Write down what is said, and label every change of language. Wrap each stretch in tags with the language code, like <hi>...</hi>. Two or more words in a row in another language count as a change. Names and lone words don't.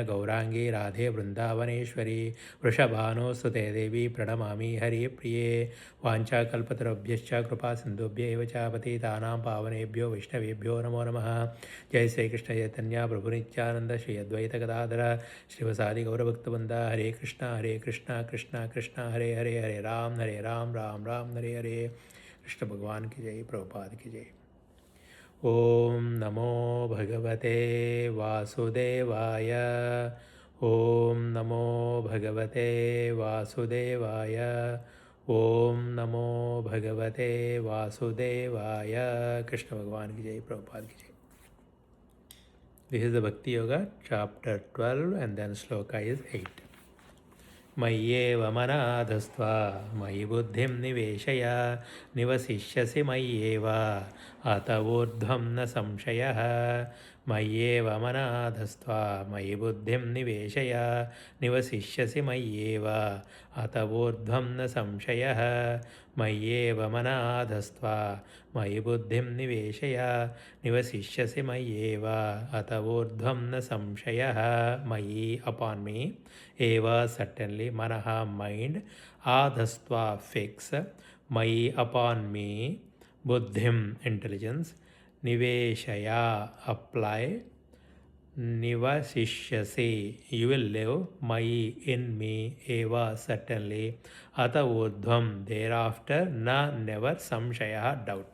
<sa>गौराङ्गी राधे वृन्दावनेश्वरी वृषभानुस्तुते देवी प्रणमामि हरिप्रिये वाञ्छाकल्पतरुभ्यश्च कृपासिन्धुभ्य एव च पतितानां पावनेभ्यो वैष्णवेभ्यो नमो नमः जय श्रीकृष्ण चैतन्य प्रभुनित्यानन्द श्री अद्वैत गदाधर श्रीवसादि गौरभक्तवृन्द हरे कृष्ण कृष्ण कृष्ण हरे हरे हरे राम राम राम हरे हरे</sa> <hi>कृष्ण भगवान की जय प्रभुपाद की जय</hi> <sa>ओम नमो भगवते वासुदेवाय ओम नमो भगवते वासुदेवाय ओम नमो भगवते वासुदेवाय</sa> <hi>कृष्ण भगवान की जय प्रभुपाद की जय.</hi> <en>This is the Bhakti Yoga chapter 12 and then sloka is 8.</en> <sa>मय्येव मनाधस्त्वा मयि बुद्धिं निवेशय निवसिष्यसि मय्येव अत ऊर्ध्वं न संशयः मय्येव मनाधस्त्वा मयि बुद्धिं निवेशय निवसिष्यसि मय्येव अत ऊर्ध्वं न संशयः मय्येव मनाधस्त्वा मयि बुद्धिं निवेशय निवसिष्यसि मय्येव अत ऊर्ध्वं न संशयः मयि</sa> <en>upon me</en> <sa>eva certainly manaha mind adhastva fix mayi</sa> <en>upon me</en> <sa>buddhim intelligence niveshaya apply</sa> <en>nivasishyasi you will live mayi in me eva certainly</en> <sa>अत ऊर्ध्वम्</sa> <en>thereafter na never samshaya doubt.</en>